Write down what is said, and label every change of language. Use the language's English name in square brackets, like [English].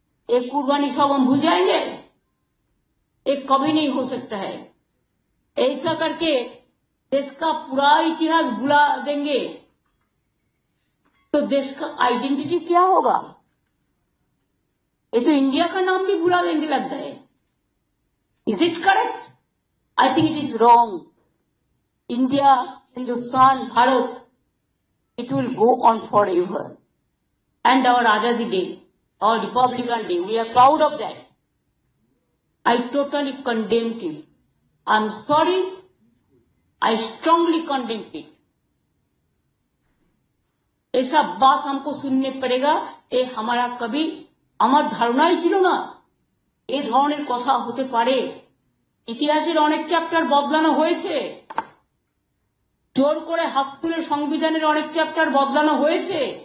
[Hindi] एक कुर्बानी सब हम भूल जाएंगे? एक कभी नहीं हो सकता है। ऐसा करके देश का पूरा इतिहास भुला देंगे तो देश का आइडेंटिटी क्या होगा? ये तो इंडिया का नाम भी भुला देंगे लगता है। [English] Is it correct? I think it is wrong. India, Hindustan, Bharat, it will go on forever. And our Azadi Day, our Republican Day, we are proud of that. I totally condemned it. I'm sorry, I strongly condemned it. [Hindi] ऐसा बात हमको सुनने पड़ेगा, ये हमारा कभी [Bangla] আমার ধারণাই ছিল না এই ধরনের কথা হতে পারে। ইতিহাসের অনেক চ্যাপ্টার বদলানো হয়েছে, জোর করে হাত তুলে সংবিধানের অনেক চ্যাপ্টার বদলানো হয়েছে।